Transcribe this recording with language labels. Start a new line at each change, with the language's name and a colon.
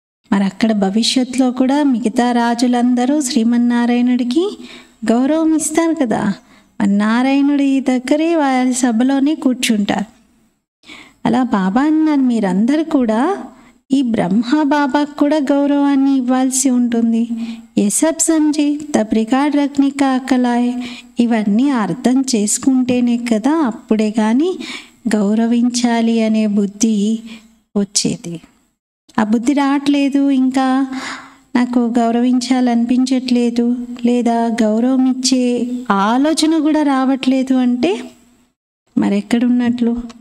Telugu: మరి అక్కడ భవిష్యత్తులో కూడా మిగతా రాజులందరూ శ్రీమన్నారాయణుడికి గౌరవం ఇస్తారు కదా. మరి నారాయణుడి దగ్గరే వారి సభలోనే కూర్చుంటారు. అలా బాబా అన్నారు, మీరందరూ కూడా ఈ బ్రహ్మ బాబాకు కూడా గౌరవాన్ని ఇవ్వాల్సి ఉంటుంది.
Hindi: ये सब समझे तब रिकॉर्ड रखने का अकल आए.
Telugu: ఇవన్నీ అర్థం చేసుకుంటేనే కదా అప్పుడే కానీ గౌరవించాలి అనే బుద్ధి వచ్చేది. ఆ బుద్ధి రావట్లేదు, ఇంకా నాకు గౌరవించాలనిపించట్లేదు, లేదా గౌరవం ఇచ్చే ఆలోచన కూడా రావట్లేదు అంటే మరెక్కడున్నట్లు.